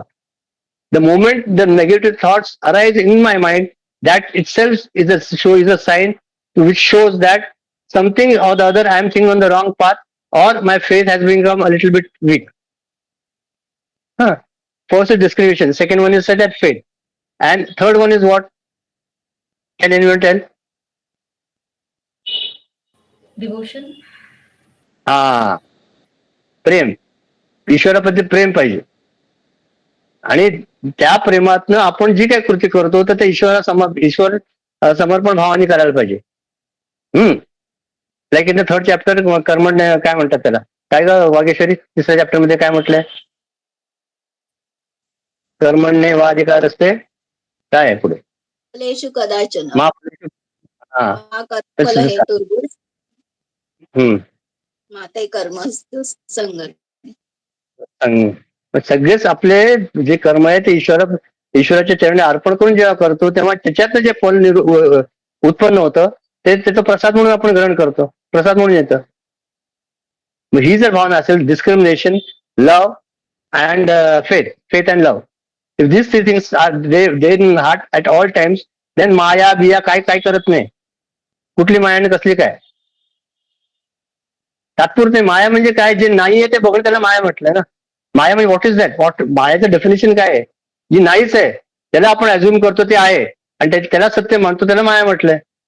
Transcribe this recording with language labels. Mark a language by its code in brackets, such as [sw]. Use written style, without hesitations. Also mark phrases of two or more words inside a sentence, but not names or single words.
[en] The moment the negative thoughts arise in my mind, that itself is a sign which shows that something or the other I am thinking on the wrong path, or my faith has become a little bit weak. First is discrimination. Second one is said that faith. And third one is what? Can anyone tell? Devotion. [mr] प्रेम. ईश्वराप्रती प्रेम पाहिजे. आणि त्या प्रेमातनं आपण जी काही कृती करतो तर ते ईश्वर समर्पण भावाने करायला पाहिजे. [en] Like in the third chapter [mr] कर्मण काय म्हणतात त्याला? काय ग वागेश्वरी? तिसऱ्या चॅप्टर मध्ये काय म्हटलंय? [sa] कर्मण्ये वाधिकार असते. [mr] काय आहे पुढे? [sa] फलेषु कदाचन माते कर्मस्तु संगत. [mr] सगळेच आपले जे कर्म आहे ते ईश्वराच्या चरणी अर्पण करून जेव्हा करतो तेव्हा त्याच्यातलं जे फल उत्पन्न होतं ते त्याचं प्रसाद म्हणून आपण ग्रहण करतो. प्रसाद म्हणून येतं. ही जर भावना असेल, [en] Discrimination, love and faith and love, if this three things are there in heart at all times, then [mr] माया बिया काय करत नाही. कुठली माया आणि कसली काय? तात्पुरते. माया म्हणजे काय? जे नाही आहे ते बघून त्याला माया म्हटलंय ना. माया म्हणजे [en] what is that? [mr] मायाचं डेफिनेशन काय आहे? जी नाहीच आहे त्याला आपण अज्युम करतो ते आहे आणि त्याला सत्य मानतो त्याला माया म्हटलंय.